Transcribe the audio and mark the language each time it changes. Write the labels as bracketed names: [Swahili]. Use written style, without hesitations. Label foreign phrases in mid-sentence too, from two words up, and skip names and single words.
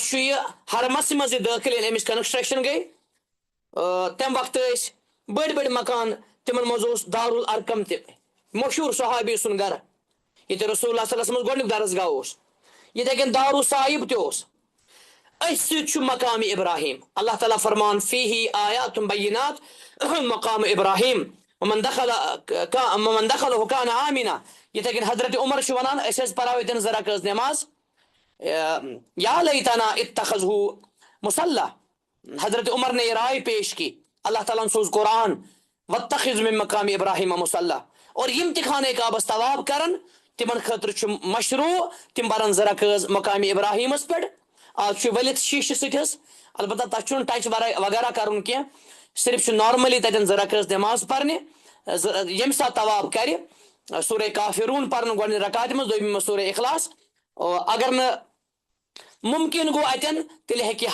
[Kashmiri] چھُ یہِ حرمس منٛز یہِ دٲخل ییٚلہِ أمِچ کنسٹرکشن گٔے تمہِ وقتہٕ ٲسۍ بٔڑۍ بٔڑۍ مکان تِمن منٛز اوس دارالارقم تہِ مشہوٗر صحابی سُنٛد گرٕ ییٚتہِ رسول اللہ [Arabic] صلی اللہ علیہ وسلمس [Kashmiri] گۄڈنیُک درسگاہ اوس یِتھے کٔنۍ دارو صاحب تہِ اوس أتھۍ سۭتۍ چھُ مقام ابراہیم اللہ تعالیٰ فرمان [Arabic] فیہی آیاتٌ بینات مقام ابراہیم ومن دخلہ کان آمنا [Kashmiri] یِتھے کٔنۍ حضرت عمر چھُ ونان أسۍ ٲسۍ پران ییٚتٮ۪ن 2 رکٲژ نٮ۪ماز [Arabic] یا لیتنا اتخذہ مصلی [Urdu] حضرت عمر نے یہ رائے پیش کی [Kashmiri] اللہ تعالیٰ سوز قرآن [Arabic] واتخذ من مقام ابراہیم مصلی [Kashmiri] اور یم تہِ خانہ کعبس طواف کرن تمن خٲطرٕ چھُ مشروع تِم برن 2 رکٲژ مقام ابراہیمس پٮ۪ٹھ آز چھُ ؤلِتھ شیٖشہِ سۭتۍ حظ البتہ تتھ چھُنہٕ ٹچ وغیرہ کرُن کینٛہہ صرف چھُ نارملی تتٮ۪ن 2 رکٲژ نٮ۪ماز پرنہِ ییٚمہِ ساتہٕ طواف کرِ سورہ کافرون پرن گۄڈنہِ رکاتہِ منٛز دوٚیمہِ منٛز سورہ اخلاص اگر نہٕ ممکن گوٚو اتٮ۪ن تیٚلہِ ہیٚکہِ